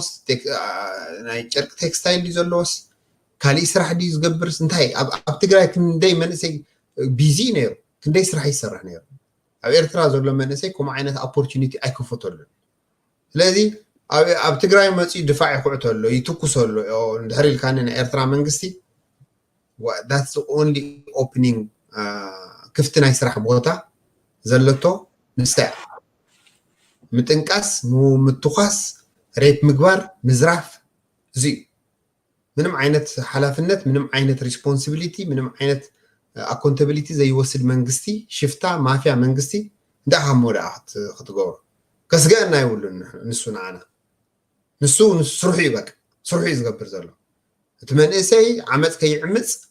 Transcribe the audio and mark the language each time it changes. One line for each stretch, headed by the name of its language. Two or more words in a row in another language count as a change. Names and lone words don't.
Tigrinya: ናይ ጨርቂ ቴክስታይል ድዩ ዘለዎስ ካሊእ ስራሕ ድዩ ዝገብርስ እንታይ ኣብ ትግራይ ክንደይ መንእሰይ ቢዚ ነይሩ ክንደይ ስራሕ ይሰርሕ ነይሩ ኣብ ኤርትራ ዘሎ መንእሰይ ከምኡ ዓይነት ኦፖርቹኒቲ ኣይክፈተሉን ስለዚ ኣብ ትግራይ መፅኡ ድፋዕ ይኩዕቶ ኣሎ ይትኩሶ ኣሎ እንድሕር ኢልካ ናይ ኤርትራ መንግስቲ
English: that's the only opening
Tigrinya: ክፍቲ ናይ ስራሕ ቦታ ዘለቶ ንስያ ምጥንቃስ ምትኳስ ሬፕ ምግባር ምዝራፍ እዚ ምንም ዓይነት ሓላፍነት ምንም ዓይነት ሪስፖንሲቢሊቲ ምንም ዓይነት ኣካውንታቢሊቲ ዘይወስድ መንግስቲ ሽፍታ ማፍያ መንግስቲ እንዳኻ ሞዳ ክትገብሮ ከስገአና ይብሉን ንሱ ንዓና ንሱ ስርሑ ይበቅ ስርሑ ዝገብር ዘሎ እቲ መንእሰይ ዓመፅ ከይዕምፅ